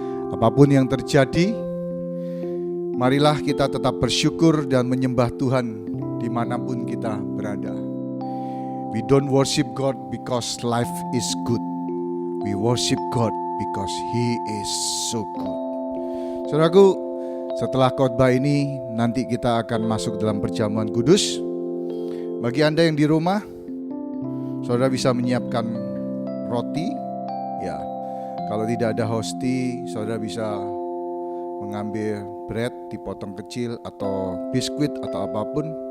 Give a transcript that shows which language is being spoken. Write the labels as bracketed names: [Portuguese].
[Indonesian] Apapun yang terjadi, marilah kita tetap bersyukur dan menyembah Tuhan dimanapun kita berada. [English] We don't worship God because life is good. We worship God because He is so good. [Indonesian] Saudaraku, setelah khotbah ini nanti kita akan masuk dalam perjamuan kudus. Bagi Anda yang di rumah, saudara bisa menyiapkan roti. Ya, kalau tidak ada hosti, saudara bisa mengambil bread dipotong kecil atau biskuit atau apapun.